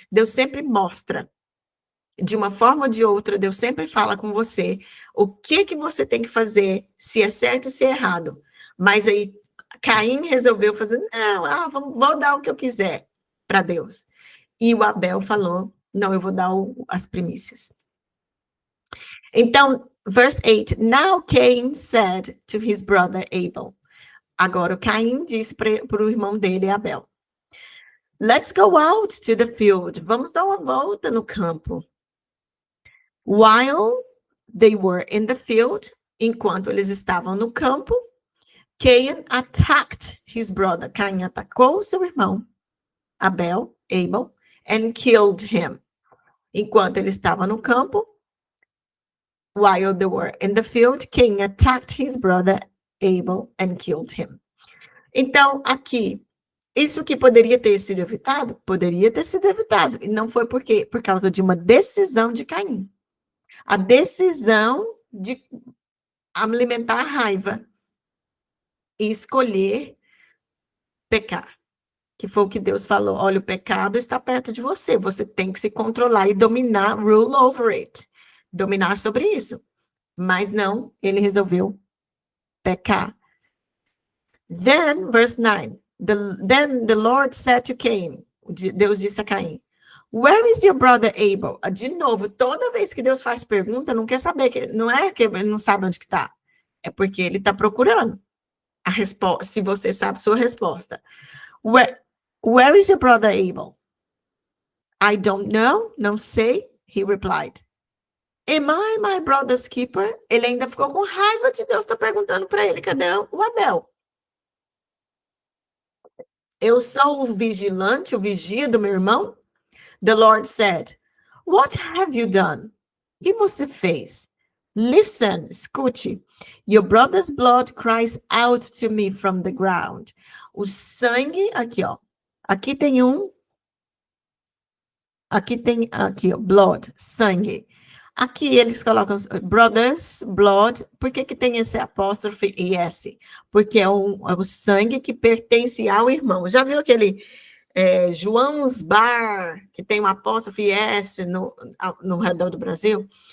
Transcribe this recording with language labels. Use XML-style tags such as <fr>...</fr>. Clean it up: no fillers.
<pt>Deus sempre mostra. De uma forma ou de outra, Deus sempre fala com você o que você tem que fazer, se é certo ou se é errado. Mas aí, Caim resolveu fazer, não, vou dar o que eu quiser para Deus. E o Abel falou, não, eu vou dar as primícias.</pt> <en>Então, verse 8, now Cain said to his brother Abel.</en> <pt>Agora o Caim disse para o irmão dele, Abel,</pt> <en>let's go out to the field.</en> <pt>Vamos dar uma volta no campo.</pt> <en>While they were in the field,</en> <pt>enquanto eles estavam no campo,</pt> <en>Cain attacked his brother.</en> <pt>Caim atacou seu irmão, Abel,</pt> <en>and killed him.</en> <pt>Enquanto ele estava no campo,</pt> <en>while they were in the field, Cain attacked his brother, Abel, and killed him.</en> <pt>Então, aqui, isso que poderia ter sido evitado? Poderia ter sido evitado. E não foi por quê? Por causa de uma decisão de Caim. A decisão de alimentar a raiva e escolher pecar. Que foi o que Deus falou, olha, o pecado está perto de você, você tem que se controlar e dominar,</pt> <en>rule over it,</en> <pt>dominar sobre isso. Mas não, ele resolveu pecar.</pt> <en>Then, verse 9, then the Lord said to Cain,</en> <pt>Deus disse a Caim,</pt> <en>where is your brother Abel?</en> <pt>De novo, toda vez que Deus faz pergunta, não quer saber, não é que ele não sabe onde que está, é porque ele está procurando a resposta, se você sabe sua resposta.</pt> <en>Where is your brother Abel? I don't know,</en> <pt>não sei,</pt> <en>he replied. Am I my brother's keeper?</en> <pt>Ele ainda ficou com raiva de Deus, está perguntando para ele, cadê o Abel? Eu sou o vigilante, o vigia do meu irmão?</pt> <en>The Lord said, what have you done?</en> <pt>O que você fez?</pt> <en>Listen,</en> <pt>escute.</pt> <en>Your brother's blood cries out to me from the ground.</en> <pt>O sangue, aqui, ó. Aqui tem aqui, ó, blood, sangue. Aqui eles colocam brothers, blood. Por que tem esse apóstrofe e S? Porque é o sangue que pertence ao irmão. Já viu aquele João's Bar, que tem um apóstrofe S no redor do Brasil?</pt>